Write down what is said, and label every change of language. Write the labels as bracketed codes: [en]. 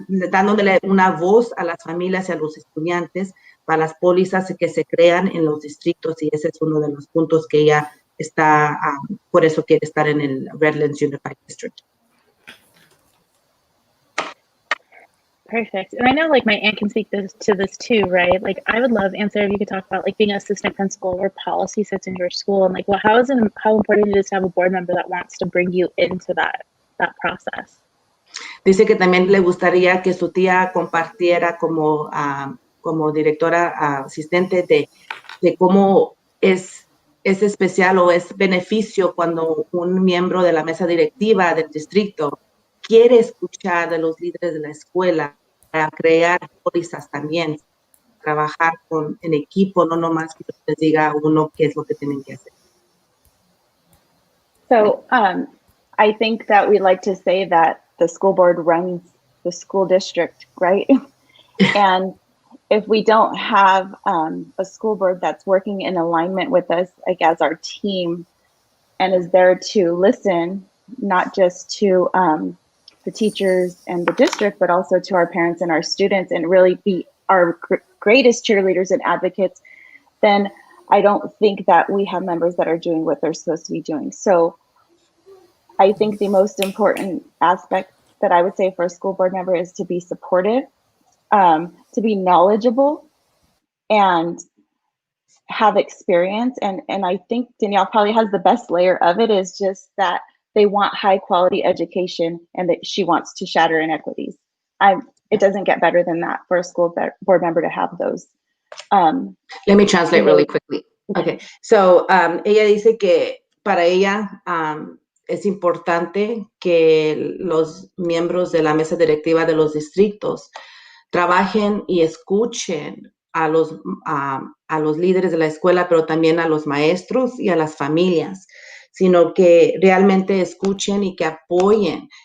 [es] dándole una voz a las familias y a los estudiantes para las pólizas que se crean en los distritos, y ese es uno de los puntos que ella está, por eso quiere estar en el Redlands Unified District. [en] Perfect. And I know like my aunt can speak to this too, right? Like I would love, Answer, if you could talk about like being an assistant principal where policy sits in your school, and like how important it is to have a board member that wants to bring you into that process. [es] Dice que también le gustaría que su tía compartiera como directora asistente de cómo es especial o es beneficio cuando un miembro de la mesa directiva del distrito quiere escuchar de los líderes de la escuela para crear pólizas también, trabajar en equipo, no nomás que les diga a uno qué es lo que tienen que hacer. [en] So I think that we like to say that the school board runs the school district, right? And if we don't have a school board that's working in alignment with us, like as our team, and is there to listen, not just to the teachers and the district, but also to our parents and our students, and really be our greatest cheerleaders and advocates, then I don't think that we have members that are doing what they're supposed to be doing. So I think the most important aspect that I would say for a school board member is to be supportive, to be knowledgeable, and have experience. And I think Danielle probably has the best layer of it, is just that they want high quality education and that she wants to shatter inequities. It doesn't get better than that for a school board member to have those. Let me translate really quickly. [es] Okay, so ella dice que para ella es importante que los miembros de la mesa directiva de los distritos trabajen y escuchen a los líderes de la escuela, pero también a los maestros y a las familias, sino que realmente escuchen y que apoyen.